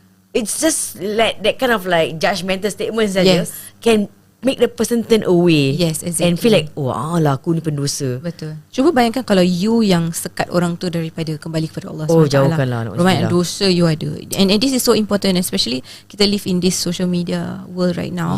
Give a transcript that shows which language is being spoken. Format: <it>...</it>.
<en>It's just like that kind of like judgmental statements</en> <ms>saja</ms> <en>can make the person turn away. Yes, exactly. And feel like</en> <ms>lah aku ni pendosa. Betul. Cuba bayangkan kalau</ms> <en>you</en> <ms>yang sekat orang tu daripada kembali kepada Allah SWT. Jauhkanlah. Banyak dosa</ms> <en>you</en> <ms>ada.</ms> <en>And this is so important, especially</en> <ms>kita</ms> <en>live in this social media world right now.</en>